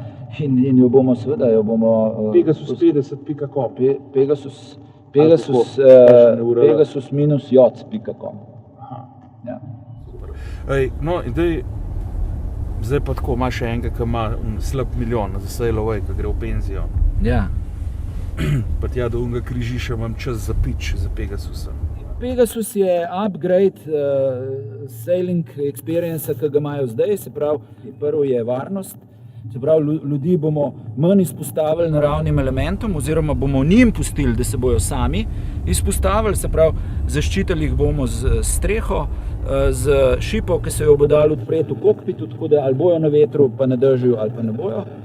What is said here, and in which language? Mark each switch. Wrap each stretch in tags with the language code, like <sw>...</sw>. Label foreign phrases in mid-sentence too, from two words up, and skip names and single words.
<sl>In jo bomo seveda, Pegasus50.com. Pegasus-joc.com. Ja. No, zdaj pa tako, imaš še enega, ki ima slab milijon za</sl> <en>sail away,</en> <sl>ki gre v penzijo. Ja. Pa tja do unga križiša imam čas za pitch za Pegasusa. Pegasus je</sl> <en>upgrade sailing experience,</en> <sl>ki ga imajo zdaj, se pravi, prvo je varnost, se pravi, ljudi bomo manj izpostavili naravnim elementom, oziroma bomo njim pustili, da se bojo sami izpostavili, se pravi, zaščitili jih bomo z streho, z šipo, ki se jo bo dalo odpreti v kokpitu, tako da ali bojo na vetru, pa na dežju, ali pa ne bojo.</sl>